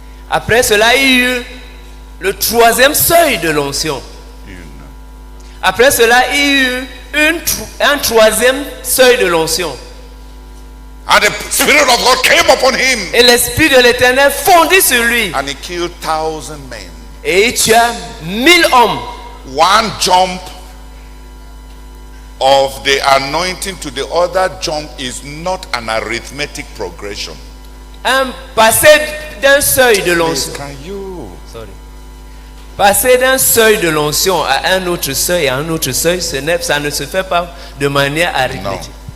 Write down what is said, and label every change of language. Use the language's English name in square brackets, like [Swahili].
[French] Après cela, il y eut le troisième seuil de l'onction. Après cela, il y eut un troisième seuil de l'onction. [English] And the Spirit of God came upon him. [French] Et l'Esprit de l'Éternel fondit sur lui. [English] And he killed 1,000 men. [French] Et il tua 1000 hommes. [English] One jump of the anointing to the other jump is not an arithmetic progression. [French] Un passé d'un seuil de l'onction. [English] Can you? Sorry. [French] Passer d'un seuil de l'onction à un autre seuil, à un autre seuil, ça ne se fait pas de manière arithmétique.